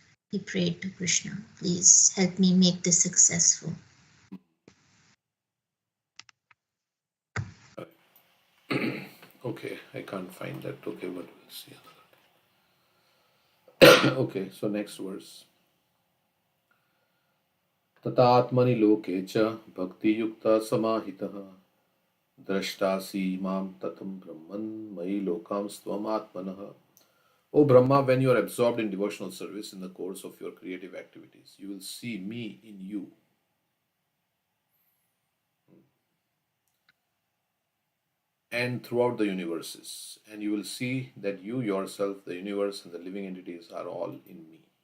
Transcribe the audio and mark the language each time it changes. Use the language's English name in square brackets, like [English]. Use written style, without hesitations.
[English] He prayed to Krishna, please help me make this successful. Okay, I can't find that. Okay, but we'll see another day. Okay, so next verse. [Sanskrit] तथात्मनि लोके च भक्तियुक्ता समाहितः द्रष्टासि मां ततं ब्रह्मन् मयि लोकां स्वम् आत्मनः. [English] O Brahma, when you are absorbed in devotional service in the course of your creative activities, you will see me in you. And throughout the universes, and you will see that you yourself, the universe, and the living entities are all in me.